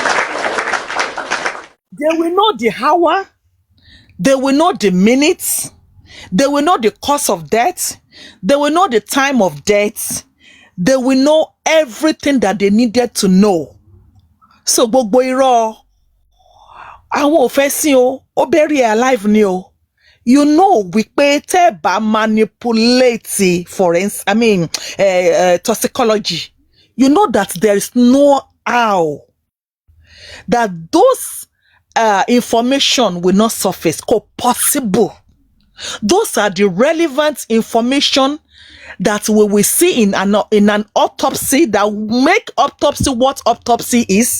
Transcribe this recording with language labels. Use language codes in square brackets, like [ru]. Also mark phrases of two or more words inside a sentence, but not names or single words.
[en] They will know the hour, they will know the minutes, They will know the cause of death. They will know the time of death. They will know everything that they needed to know. [yo] So gbogbo irọ́ àwọn ò fẹ́ sin o, ó [en] bury alive [yo] ni o. [en] You know [yo] wípé tẹ́ bá [en] manipulate toxicology. You know that there is no how that those information will not surface. Possible. Those are the relevant information that we will see in an autopsy that will make autopsy what autopsy is.